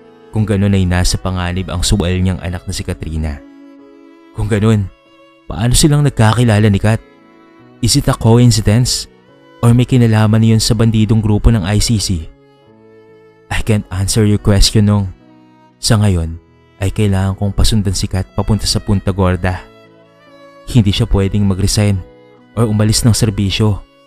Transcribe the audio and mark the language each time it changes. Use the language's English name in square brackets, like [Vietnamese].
[Filipino] Kung ganun ay nasa panganib ang suwal niyang anak na si Katrina. Kung ganun, paano silang nagkakilala ni Kat? [English] Is it a coincidence? [Filipino] Or may kinalaman niyon sa bandidong grupo ng ICC? [English] I can't answer your question, Nong. [Filipino] Sa ngayon, ay kailangan kong pasundan si Kat papunta sa Punta Gorda. Hindi siya pwedeng mag-resign or umalis ng serbisyo.